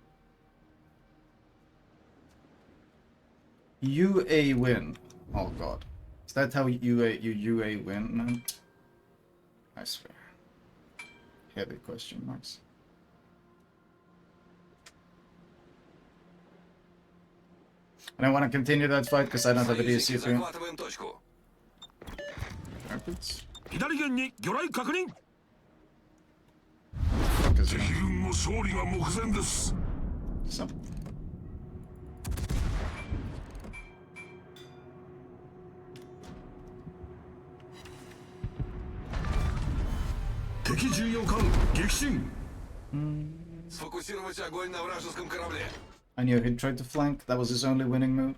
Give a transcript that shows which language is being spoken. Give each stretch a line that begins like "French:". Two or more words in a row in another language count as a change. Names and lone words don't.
English: UA win. Oh god. Is that how you UA win now? I swear. Heavy question marks. And I want to continue that fight because I don't have a
Russian: Союзники DC3. захватываем точку.
English: Perfect.
Japanese: 左舷に魚雷確認
English: Fuck is
Japanese: 敵
English: it?
Japanese: 軍の勝利が目前です。
English: So.
Japanese: 敵重要艦撃進
Russian: Сфокусировать огонь на вражеском корабле.
English: I knew he'd try to flank. That was his only winning move.